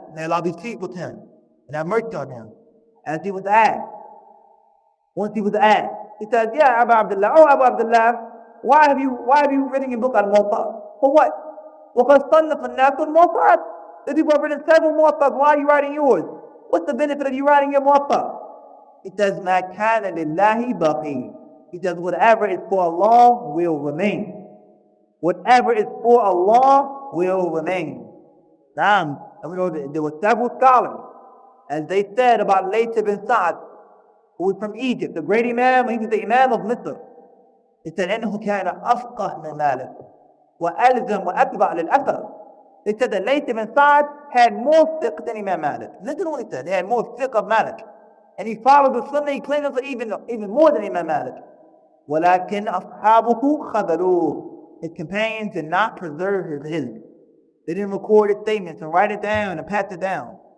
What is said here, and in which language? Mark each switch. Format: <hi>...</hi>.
<en>They allowed these people to him and have mercy on him. As he was asked, once he was asked, he said, "Yeah, Abu Abdullah, oh Abu Abdullah, why have you written your book on Muwatta? For what?</en> <ar>وَقَدْ صَنَّفَ النَّاسُ الْمُوَطَّأَةِ.</ar> <en>The people have written several Muwatta'as. Why are you writing yours? What's the benefit of you writing your Muwatta?" He says,</en> <ar>مَا كَانَ لِلَّهِ بَقِي.</ar> <en>He says, whatever is for Allah will remain. Whatever is for Allah will remain. Now, we know that there were several scholars, as they said about Layth ibn Sa'd, who was from Egypt, the great Imam, he was the Imam of Misr. He said,</en> <ar>إِنَّهُ كَانَ أَفْقَهْ مِنْ مَالِكٍ وَأَلْزَمْ وَأَتْبَعْ لِلْأَثَرِ.</ar> <en>They said that Layth ibn Sa'd had more fiqh than Imam Malik. Listen to what he said. He had more fiqh of Malik. And he followed the Sunnah, he claimed it even more than Imam Malik.</en> <ar>وَلَكِنْ أَصْحَابُهُ خَذَلُوهُ.</ar> <en>His companions did not preserve his ilm. They didn't record his statements and write it down and pass it down.</en>